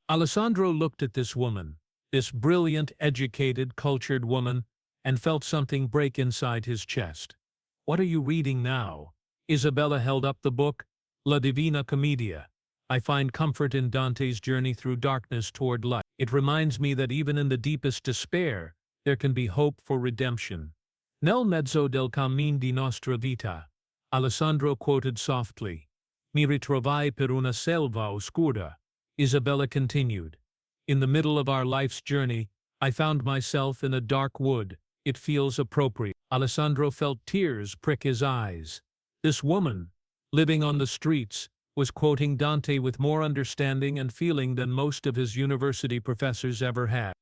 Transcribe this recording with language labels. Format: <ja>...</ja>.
<en>Alessandro looked at this woman, this brilliant, educated, cultured woman, and felt something break inside his chest. "What are you reading now?" Isabella held up the book, La Divina Commedia. "I find comfort in Dante's journey through darkness toward light. It reminds me that even in the deepest despair, there can be hope for redemption."</en> <it>"Nel mezzo del cammin di nostra vita," Alessandro</it> <en>quoted softly.</en> <it>"Mi ritrovai per una selva oscura," Isabella</it> <en>continued. "In the middle of our life's journey, I found myself in a dark wood. It feels appropriate." Alessandro felt tears prick his eyes. This woman, living on the streets, was quoting Dante with more understanding and feeling than most of his university professors ever had.</en>